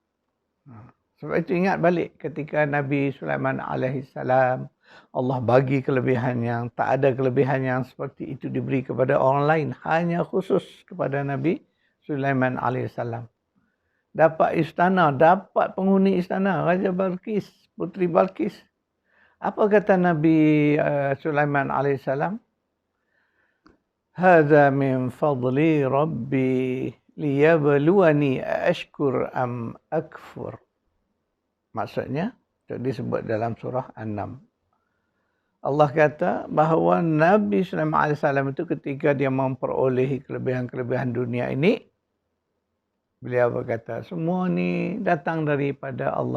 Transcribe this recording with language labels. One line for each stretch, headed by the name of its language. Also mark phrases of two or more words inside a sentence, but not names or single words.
Malay: Sebab itu ingat balik ketika Nabi Sulaiman alaihissalam Allah bagi kelebihan yang tak ada kelebihan yang seperti itu diberi kepada orang lain. Hanya khusus kepada Nabi Sulaiman AS. Dapat istana, dapat penghuni istana, Raja Balqis, Puteri Balqis. Apa kata Nabi Sulaiman AS?
Arabic: هذا من فضل ربي ليبلوني أأشكر أم أكفر.
Malay: Maksudnya, itu disebut dalam surah An-Naml. Allah kata bahawa Nabi Sulaiman AS itu ketika dia memperolehi kelebihan-kelebihan dunia ini, beliau berkata, semua ni datang daripada Allah.